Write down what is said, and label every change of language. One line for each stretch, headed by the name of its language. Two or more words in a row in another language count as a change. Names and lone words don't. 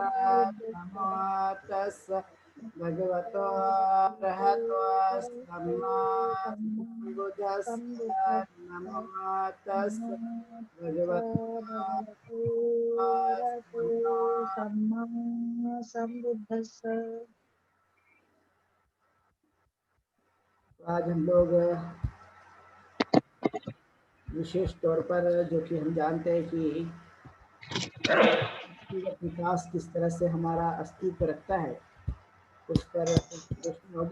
Pali: नमो तस्सै भगवतो अरहतो सम्मा सम्बुद्दस्स। नमो तस्सै भगवतो सम्मा सम्बुद्धस्स।
Hindi: आज हम लोग विशेष तौर पर जो कि हम जानते हैं कि व्यक्तिगत विकास किस तरह से हमारा अस्तित्व रखता है उस पर प्रश्न होगी।